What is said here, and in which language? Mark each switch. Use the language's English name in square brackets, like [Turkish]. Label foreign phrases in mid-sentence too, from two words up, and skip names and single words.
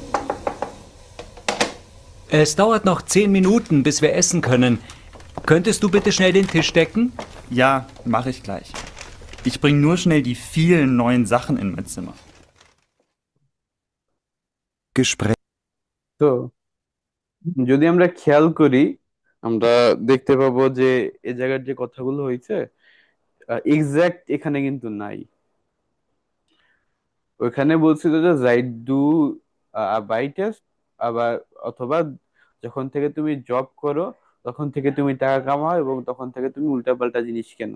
[German] Es dauert noch 10 Minuten, bis wir essen können. Könntest du bitte schnell den Tisch decken? Ja, mache ich gleich. Ich bringe nur schnell die vielen neuen Sachen in mein Zimmer. Gespräch. [Bangla] তো যদি আমরা খেয়াল করি, আমরা দেখতে পাবো যে এই জায়গার যে কথাগুলো হয়েছে এক্সাক্ট এখানে কিন্তু নাই। ওইখানে বলছিল যে [German] seit du arbeitest, [Bangla] আবার অথবা যখন থেকে তুমি জব করো তখন থেকে তুমি টাকা কামাও এবং তখন থেকে তুমি উল্টাপাল্টা জিনিস কেনো।